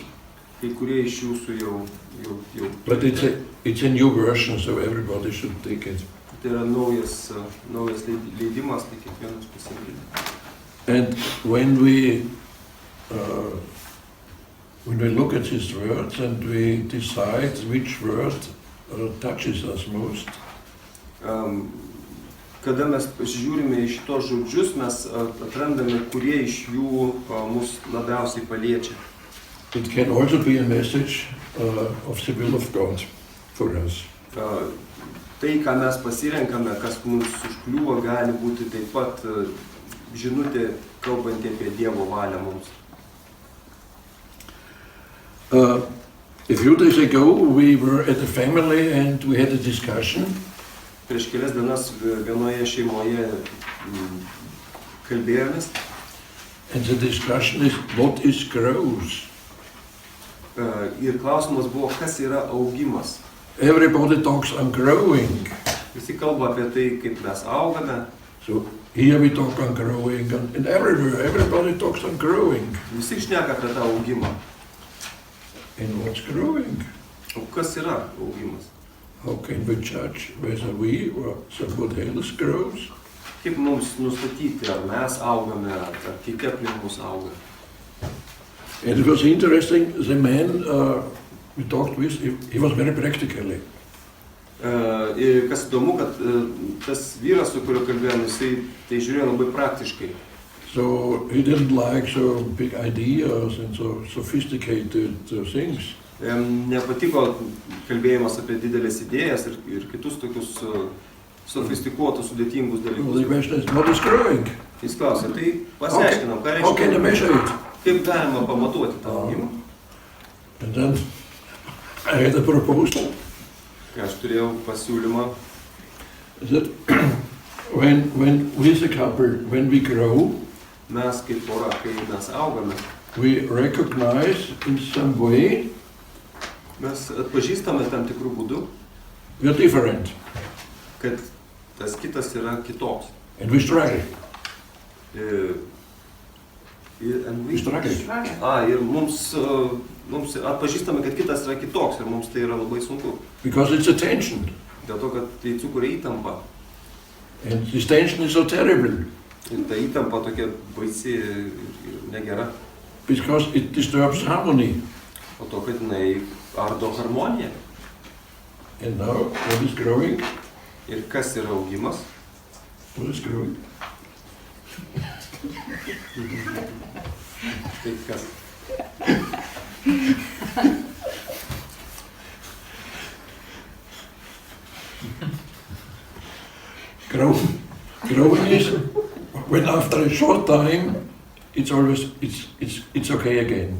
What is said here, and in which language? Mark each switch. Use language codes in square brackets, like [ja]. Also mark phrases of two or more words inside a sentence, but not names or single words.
[lt] Kai kurie iš jūsų jau. [en] But it's a new version, so everybody should take it. [lt] Tai yra naujas leidimas, tai kiekvienas pasirinkti. [en] And when we look at these words and we decide which word touches us most, [lt] kada mes pasižiūrime į šitos žodžius, mes atrandame, kurie iš jų mus labiausiai paliečia. [en] it can also be a message of the will of God for us. [lt] Tai, ką mes pasirenkame, kas mums užkliūva, gali būti taip pat žinutė, kalbanti apie Dievo valią mums. [en] A few days ago we were at a family and we had a discussion. [lt] Prieš kelias dienas vienoje šeimoje kalbėjomės. [en] And the discussion is, what is growth? [lt] Ir klausimas buvo, kas yra augimas. [en] Everybody talks on growing. [lt] Visi kalba apie tai, kaip mes augame. [en] So here we talk on growing and everywhere, everybody talks on growing. [lt] Visi šneka apie tą augimą. [en] And what's growing? [lt] O kas yra augimas? [en] How can we judge whether we or somebody else grows? [lt] Kaip mums nustatyti, ar mes augame, ar kiti aplink mus auga. [en] And it was interesting, the man we talked with, he was very practically. [lt] Ir kas įdomu, kad tas vyras, su kuriuo kalbėjome, jisai tai žiūrėjo labai praktiškai. [en] So he didn't like so big ideas and so sophisticated things. [lt] Nepatiko kalbėjimas apie didelės idėjas ir kitus tokius sofistikuotus, sudėtingus [en] Well, the [lt] dalykus. [en] question is, what is growing? [lt] Jis klausė, tai pasiaiškinam, ką [en] How can you measure it? [lt] kaip galima pamatuoti tą augimą. [en] And then I had a proposal [lt] Aš turėjau pasiūlymą, [en] that when we as a couple, when we grow, [lt] mes kaip pora, kai mes augame, [en] we recognize in some way [lt] mes atpažįstame tam tikrų būdų, [en] we are different [lt] kad tas kitas yra kitoks. [en] and we struggle. And We struggle. [lt] Ir mums atpažįstame, kad kitas yra kitoks ir mums tai yra labai sunku. [en] Because it's a tension. [lt] Dėl to, kad tai sukuria įtampą. [en] And this tension is so terrible. [lt] Ir ta įtampa tokia baisi ir negera. [en] Because it disturbs harmony. [lt] O to, kad jinai ardo harmoniją. [en] And now, what is growing? [lt] Ir kas yra augimas? [en] What is growing? [lt] Tai kas? [en] Growing is when after a short time, it's always it's okay again.